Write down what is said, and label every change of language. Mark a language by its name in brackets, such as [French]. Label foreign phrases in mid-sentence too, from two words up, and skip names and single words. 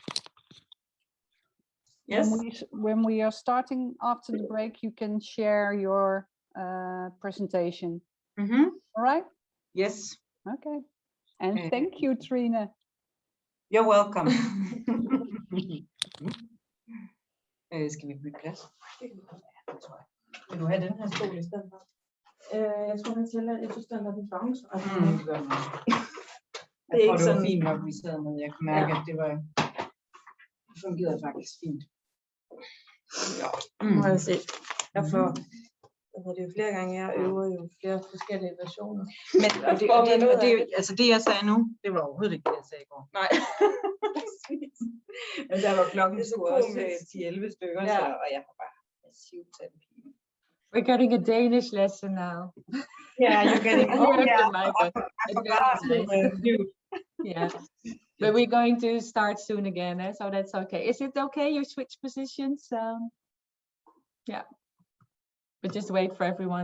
[English] Yes. When we are starting after the break, you can share your presentation. All right? Yes. Okay. And thank you, Trine. You're welcome. [Danish] Skal vi bytte plads? Vil du have den her stol i stedet for? Jeg tror, jeg synes, den er den samme. Jeg tror, det var fint nok, vi sad med. Jeg kunne mærke, at det fungerede faktisk fint. Ja, må jeg se. Jeg får det er jo flere gange, jeg øver jo flere forskellige versioner. Men det jeg sagde nu, det var overhovedet ikke det, jeg sagde i går. Nej. Men der var klokken Det er så skulle også komisk. 10-11 stykker, Ja. så, og jeg var bare massivt til den pige. [English] We're getting a Danish lesson now. Yeah, you're getting I forgot to mute. Yeah, but we're going to start soon again, so that's okay. Is it okay you switch positions? Yeah, but just wait for everyone.